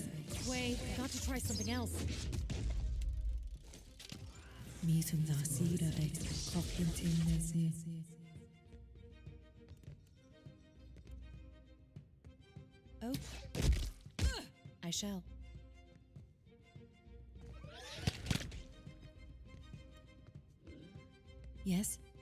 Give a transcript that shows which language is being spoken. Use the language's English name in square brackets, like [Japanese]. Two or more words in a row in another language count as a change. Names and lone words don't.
[English] Wait, got to try something else. Mítum dá síra ex cochintin nasi. Oh. I shall. Yes.